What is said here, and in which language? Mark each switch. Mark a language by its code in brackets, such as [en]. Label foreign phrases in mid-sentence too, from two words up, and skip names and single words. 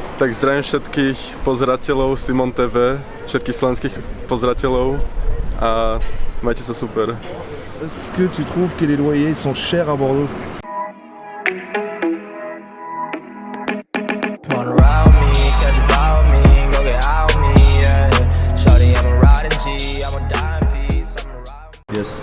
[sk] Tak zdravím všetkých pozerateľov Simon TV, všetkých slovenských pozerateľov a majte sa super. [fr] Est-ce que tu trouves que les loyers sont chers à Bordeaux? [en] Yes.